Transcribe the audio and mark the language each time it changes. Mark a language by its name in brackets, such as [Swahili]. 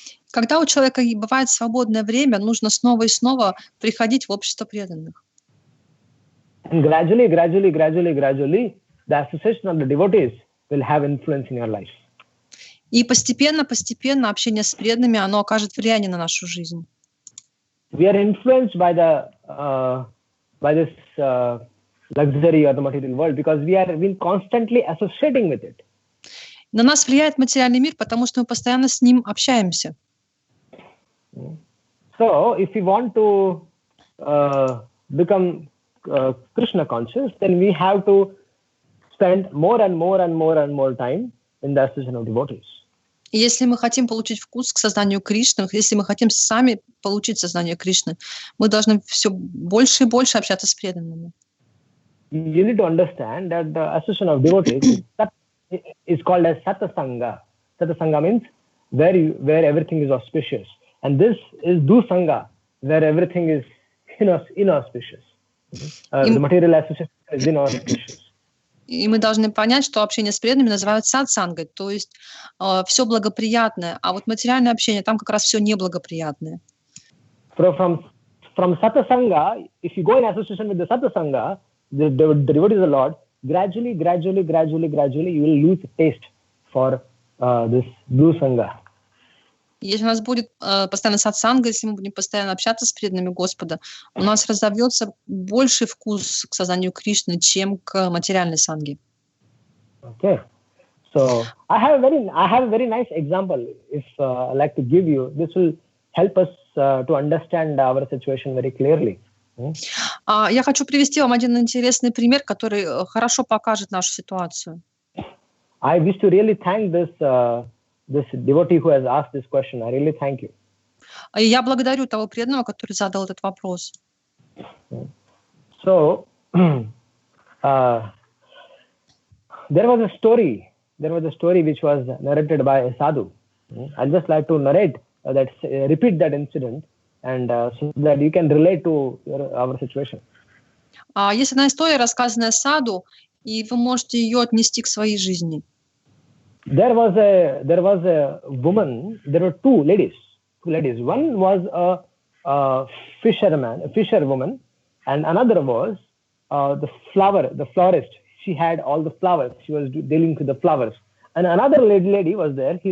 [Russian] Когда у человека бывает свободное время, нужно снова и снова приходить в общество преданных. [English] And gradually, the association of the devotees will have influence in your life. [Russian] И постепенно общение с преданными, оно окажет влияние на нашу жизнь. [English] We are influenced by this luxury or the material world because we are been constantly associating with it. [Russian] На нас влияет материальный мир, потому что мы постоянно с ним общаемся. [English] So, if we want to become Krishna conscious, then we have to spend more and more time in the association of devotees. [Russian] И если мы хотим получить вкус к сознанию Кришны, если мы хотим сами получить сознание Кришны, мы должны все больше и больше общаться с преданными. [English] You need to understand that the association of devotees is called as satsanga. Satsanga means where everything is auspicious, and this is dusanga, where everything is inauspicious. The material association is inauspicious. [Russian] И мы должны понять, что общение с преданными называют сатсангой, то есть все благоприятное, а вот материальное общение, там как раз все неблагоприятное. [English] From satsanga, if you go in association with the satsanga, the devotees of the Lord, gradually, you will lose taste for this blue sangha. [Russian] Если у нас будет постоянно сатсанга, если мы будем постоянно общаться с преданными Господа, у нас разовьется больший вкус к сознанию Кришны, чем к материальной санге. [English] Okay, so I have a very nice example. If I like to give you, this will help us to understand our situation very clearly. [Russian] Я хочу привести вам один интересный пример, который хорошо покажет нашу ситуацию. [English] I wish to really thank this devotee who has asked this question. I really thank you. [Russian] Я благодарю того преданного, который задал этот вопрос. [English] So, there was a story which was narrated by a sadhu. I'd just like to repeat that incident, and so that you can relate to our situation. [Russian] Есть одна история, рассказанная саду, и вы можете ее отнести к своей жизни. [English] There was a woman. There were two ladies. One was a fisherwoman, And another was the florist. She had all the flowers. She was dealing with the flowers. And another lady was there.